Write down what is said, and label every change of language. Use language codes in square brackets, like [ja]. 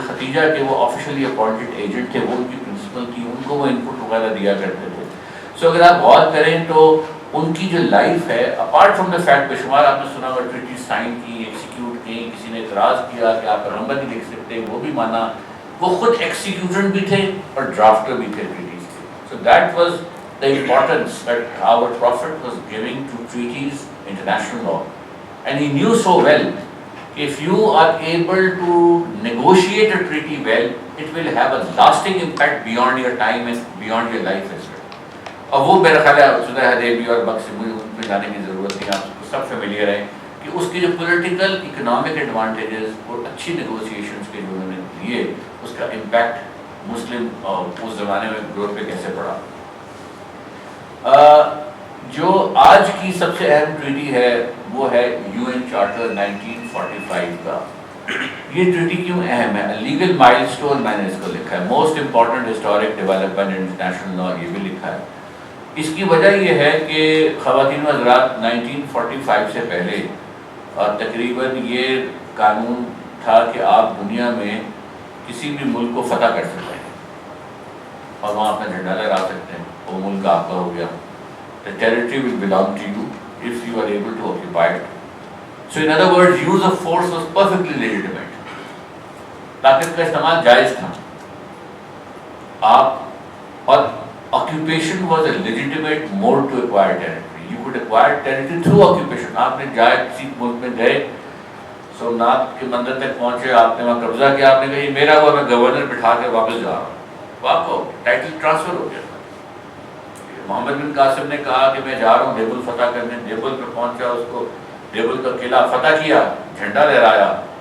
[ur] حضرت خدیجہ کے وہ آفیشلی اپوائنٹڈ ایجنٹ تھے, وہ ان کی پرنسپل تھی, ان کو وہ ان پٹ وغیرہ دیا کرتے تھے. سو اگر آپ غور کریں تو ان کی جو لائف ہے, اپارٹ فرام دا فیکٹ, بے شمار آپ نے سنا ہوا ٹریٹی سائن کی, ایکسیکیوٹ کی, کسی نے اعتراض کیا کہ آپ پیغمبر نہیں لکھ سکتے, وہ بھی مانا. وہ خود ایکسیکیوٹر بھی تھے اور ڈرافٹر بھی تھے ٹریٹیز کے. [en] So that was the importance that our Prophet was giving to treaties, international law. And he knew so well, if you are able to negotiate a treaty well, it will have a lasting impact beyond your time and beyond your life as well. [ur] اور وہ میرا خیال ہے صلح حدیبیہ اور books میں جانے کی ضرورت نہیں, آپ کو سب فیملیئر ہیں کہ اس کے جو پولیٹیکل اکنامک ایڈوانٹیجز اور اچھی نیگوسیشنز کے جو انہوں نے دیے, اس کا امپیکٹ مسلم اس زمانے میں گروپ پہ کیسے پڑا. جو آج کی سب سے اہم ٹریٹی ہے وہ ہے UN چارٹر 1945 کا. یہ ٹریٹی کیوں اہم ہے؟ لیگل مائل سٹون میں نے اس کو لکھا ہے, [en] most important historic development international law, [ur] یہ بھی لکھا ہے. اس کی وجہ یہ ہے کہ خواتین و حضرات 1945 سے پہلے تقریباً یہ قانون تھا کہ آپ دنیا میں کسی بھی ملک کو فتح کر سکتے ہیں اور وہاں اپنا جھنڈا لہرا سکتے ہیں, وہ ملک آپ کا ہو گیا. [en] The territory will belong to you if you are able to occupy it. So in other words, use of force was perfectly legitimate. [ur] طاقت کا استعمال جائز تھا. آپ اور [en] occupation was a legitimate mode to acquire territory. You could acquire territory through occupation. [ur] آپ نے جائے کسی ملک میں گئے, سومناتھ کے مندر تک پہنچے, آپ نے وہاں قبضہ کیا, آپ نے کہا یہ میرا ہوا, میں گورنر بٹھا کے واپس جا رہا ہوں, تو آپ کو ٹائٹل ٹرانسفر ہو گیا. محمد بن قاسم نے کہا کہ میں جا رہا ہوں دیبل فتح کرنے, دیبل پہ پہنچا, اس کو دیبل کا قلعہ فتح کیا, جھنڈا لہرایا,